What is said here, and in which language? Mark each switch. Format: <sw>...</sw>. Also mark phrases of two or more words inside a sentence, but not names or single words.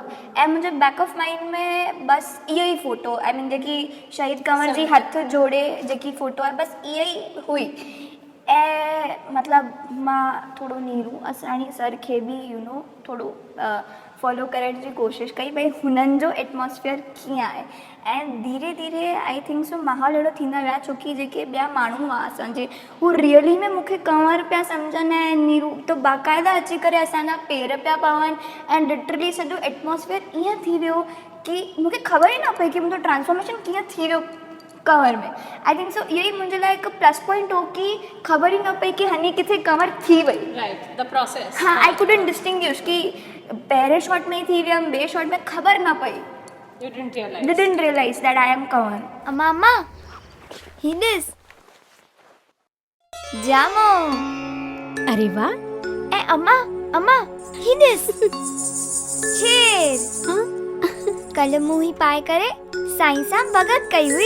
<sd>ऐं मुंहिंजे</sd> <en>back of mind</en> <sd>में बसि इहो ई फ़ोटो,</sd> <en>I mean</en> <sd>जेकी शहीद कंवर जी हथ जोड़े जेकी फ़ोटो आहे, बसि इहा ई हुई। ऐं मतिलबु मां थोरो नीरू असानी सर खे बि थोरो फॉलो करण जी कोशिशि कई, भई हुननि जो एटमॉस्फेयर कीअं आहे। ऐं धीरे धीरे</sd> <en>I think so</en> <sd>माहौल अहिड़ो थींदा विया, छोकी जेके ॿिया माण्हू हुआ असांजे, हू रियली में मूंखे कंवर पिया सम्झनि ऐं नीरू त बाक़ाइदा अची करे असांजा पेर पिया पवनि। ऐं लिटरली सॼो एटमॉस्फेयर ईअं थी वियो कि मूंखे ख़बर ई न पई कि मुंहिंजो ट्रांसफॉर्मेशन कीअं थी वियो कंवर में।</sd> <en>I think so</en> <sd>इहो ई मुंहिंजे लाइ हिकु</sd> <en>plus point</en> <sd>हो कि ख़बर ई न पई कि हनी किथे कंवर थी वई।</sd> <en>Right, the process.</en> <sd>हाँ,</sd> <en>I couldn't distinguish</en> <sd>कि पहिरें शॉट में ई थी वियमि, ॿिए शॉट में ख़बर न पई।</sd> <en>You didn't realize that I am कंवर।</en> <sd>अम्मा ही ॾिस जामो। अरे वाह। ऐं अम्मा ही ॾिस शेर। कल्ह मूं ही पाए करे साईं सां भॻत कई हुई।</sd>